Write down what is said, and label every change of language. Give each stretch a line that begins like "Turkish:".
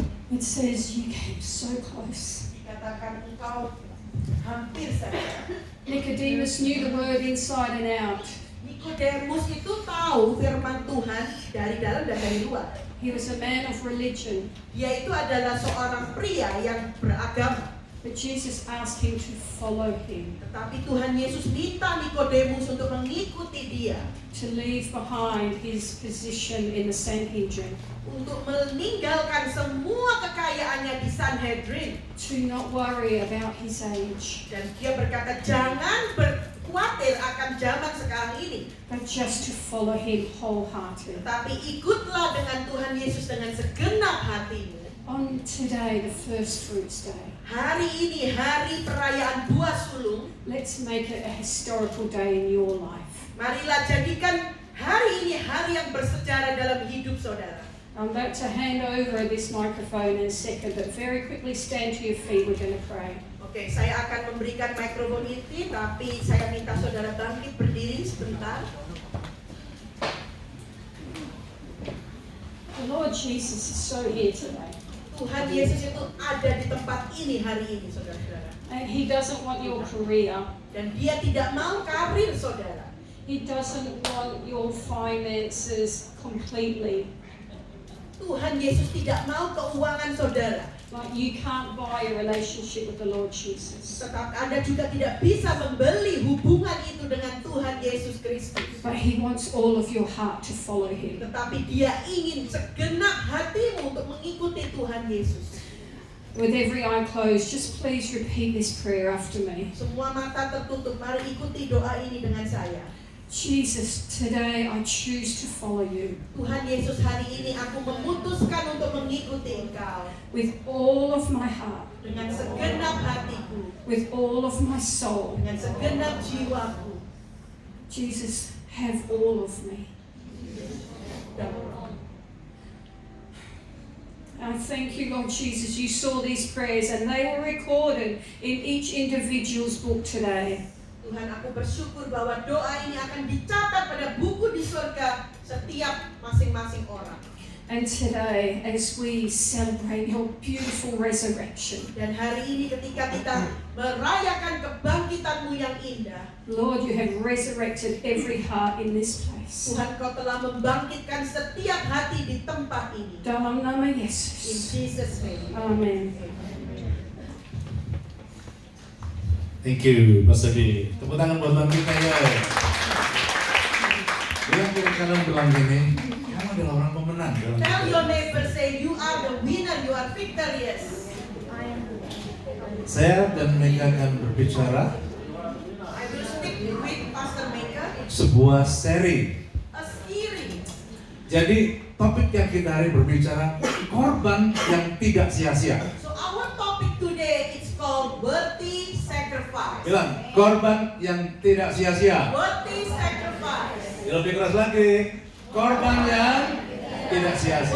English: It says you came so close.
Indonesian: Dikatakan engkau hampir saja.
English: Nicodemus knew the word inside and out.
Indonesian: Nikodemus itu tahu firman Tuhan dari dalam dan dari luar.
English: He was a man of religion,
Indonesian: Dia itu adalah seorang pria yang beragama.
English: but Jesus asked him to follow him,
Indonesian: Tetapi Tuhan Yesus minta Nikodemus untuk mengikuti dia,
English: to leave behind his position in the Sanhedrin,
Indonesian: untuk meninggalkan semua kekayaannya di Sanhedrin.
English: to not worry about his age,
Indonesian: Dan dia berkata, jangan berkhawatir akan zaman sekarang ini,
English: but just to follow him wholehearted.
Indonesian: tetapi ikutlah dengan Tuhan Yesus dengan segenap hatimu.
English: On today, the first fruits day,
Indonesian: Hari ini, hari perayaan buah sulung,
English: let's make it a historical day in your life.
Indonesian: marilah jadikan hari ini hari yang bersejarah dalam hidup saudara.
English: I'm about to hand over this microphone in a second, but very quickly stand to your feet, we're going to pray.
Indonesian: Oke, saya akan memberikan mikrofon ini, tapi saya minta saudara bangkit berdiri sebentar.
English: The Lord Jesus is so here today.
Indonesian: Tuhan Yesus itu ada di tempat ini hari ini, saudara-saudara.
English: And He doesn't want your career.
Indonesian: Dan dia tidak mau karir saudara.
English: He doesn't want your finances completely.
Indonesian: Tuhan Yesus tidak mau keuangan saudara.
English: Like you can't buy a relationship with the Lord Jesus.
Indonesian: Tetapi Anda juga tidak bisa membeli hubungan itu dengan Tuhan Yesus Kristus.
English: But He wants all of your heart to follow Him.
Indonesian: Tetapi dia ingin segenap hatimu untuk mengikuti Tuhan Yesus.
English: With every eye closed, just please repeat this prayer after me.
Indonesian: Semua mata tertutup, mari ikuti doa ini dengan saya.
English: Jesus, today I choose to follow you.
Indonesian: Tuhan Yesus, hari ini aku memutuskan untuk mengikuti Engkau
English: With all of my heart,
Indonesian: dengan segenap hatiku,
English: with all of my soul.
Indonesian: dengan segenap jiwaku.
English: Jesus, have all of me. I thank you, Lord Jesus, you saw these prayers and they were recorded in each individual's book today.
Indonesian: Tuhan, aku bersyukur bahwa doa ini akan dicatat pada buku di surga setiap masing-masing orang.
English: And today, as we celebrate your beautiful resurrection,
Indonesian: Dan hari ini ketika kita merayakan kebangkitan-Mu yang indah,
English: Lord, you have resurrected every heart in this place.
Indonesian: Tuhan, Kau telah membangkitkan setiap hati di tempat ini. Dalam nama
English: In
Indonesian: Yesus.
English: Jesus' name. Amen. Thank you, Pastor D.
Indonesian: Tepuk tangan buat Bang kita ya. Bilang kiri kanan bilang gini, kamu adalah orang pemenang. Bilang
English: Tell
Indonesian: gitu.
English: your neighbor, say, you are the winner, you are victorious.
Indonesian: Saya dan Mega akan berbicara
English: I will speak with Pastor Maker.
Indonesian: sebuah seri.
English: A series.
Indonesian: Jadi topik yang kita hari berbicara korban yang tidak sia-sia.
English: So our topic today is called worthy sacrifice.
Indonesian: Bilang korban yang tidak sia-sia.
English: Worthy sacrifice.
Indonesian: Lebih keras lagi, korban yang tidak sia-sia.